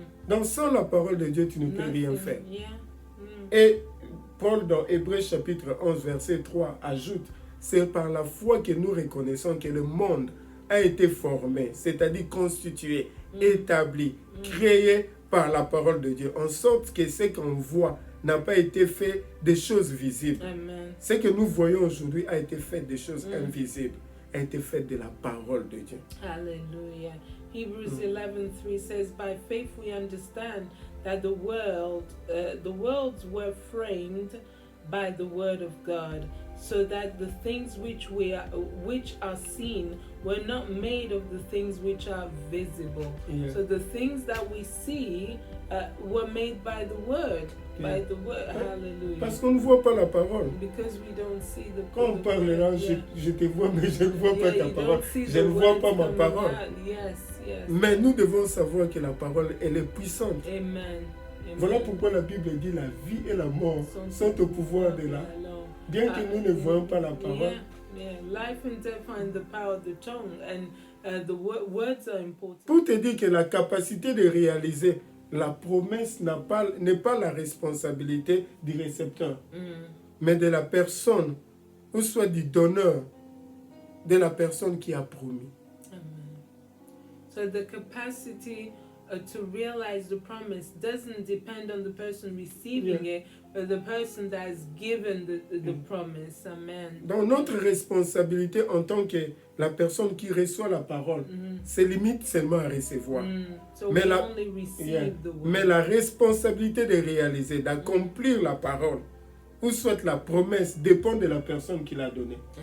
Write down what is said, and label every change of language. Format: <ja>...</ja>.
<fr>Donc sans la parole de Dieu, tu ne peux rien faire. Et Paul, dans Hébreux chapitre 11, verset 3, ajoute, c'est par la foi que nous reconnaissons que le monde a été formé, c'est-à-dire constitué, établi, créé par la parole de Dieu, en sorte que ce qu'on voit n'a pas été fait des choses visibles. Amen. Ce que nous voyons aujourd'hui a été fait des choses invisibles, a été fait de la parole de Dieu. Hallelujah.</fr> <en>Hebrews 11:3 says, by faith we understand that the worlds were framed by the word of God, so that the things which are seen were not made of the things which are visible. So the things that we see were made by the word. By the word. Hallelujah.</en> <fr>Parce qu'on ne voit pas la parole.</fr> <en>Because we don't see the</en> <fr>Quand on parle là, je te vois, mais je ne vois pas ta parole. Je ne vois pas ma parole. Mais nous devons savoir que la parole, elle est puissante. Amen. Voilà pourquoi la Bible dit la vie et la mort sont au pouvoir de la. Bien que nous ne voyons pas la parole.</fr> <en>Life and death are in the power of the tongue, and the words are important.</en> <fr>Pour te dire que la capacité de réaliser la promesse n'est pas la responsabilité du récepteur, mais de la personne, ou soit du donneur, de la personne qui a promis. Amen.</fr> <en>So the capacity to realize the promise doesn't depend on the person receiving it, but the person that has given the promise. Amen.</en> <fr>Donc notre responsabilité en tant que la personne qui reçoit la parole, se limite seulement à recevoir.</fr> <en>So</en> <fr>mais,</fr> <en>only receive the word.</en> <fr>Mais la responsabilité de réaliser, d'accomplir la parole, ou soit la promesse, dépend de la personne qui l'a donnée.</fr>